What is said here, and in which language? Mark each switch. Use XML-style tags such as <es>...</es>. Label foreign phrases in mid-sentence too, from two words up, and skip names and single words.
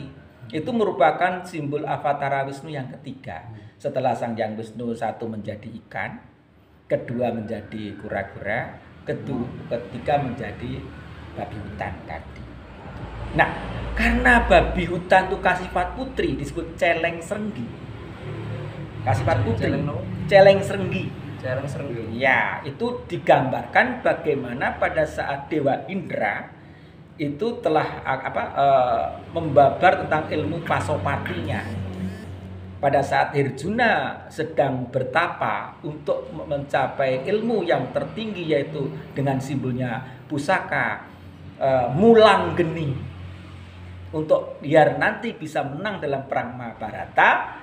<id>Itu merupakan simbol Avatara Wisnu yang ketiga. Setelah Sang Hyang Wisnu satu menjadi ikan, kedua menjadi kura-kura, ketiga menjadi babi hutan tadi. Nah, karena babi hutan itu kasifat putri disebut celeng serenggi. Kasifat putri, celeng serenggi. Ya, itu digambarkan bagaimana pada saat Dewa Indra itu telah membabar tentang ilmu Pasopatinya. Pada saat Herjuna sedang bertapa untuk mencapai ilmu yang tertinggi, yaitu dengan simbolnya pusaka Mulang Geni, untuk biar nanti bisa menang dalam perang Mahabharata.</id>